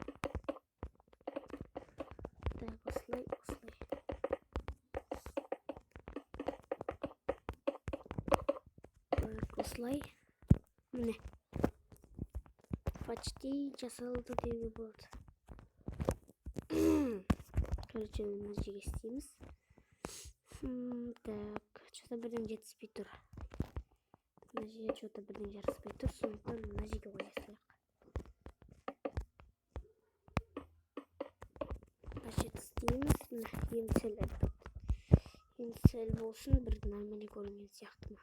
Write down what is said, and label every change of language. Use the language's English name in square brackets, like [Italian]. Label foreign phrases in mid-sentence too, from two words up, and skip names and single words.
[Kazakh] Так, осылай. Так, осылай. Міне. Почти жасалды деуге болады. Короче, мына жерге істейміз. [Russian] Так, что-то [Kazakh] бірден жетіспей тұр. Мына жерге что-то бірден жарыспай тұр. Сондықтан мына жерге қоя салайық. Мына жерді істейміз. Енді сәл болсын бір нормально көрінген сияқты ма?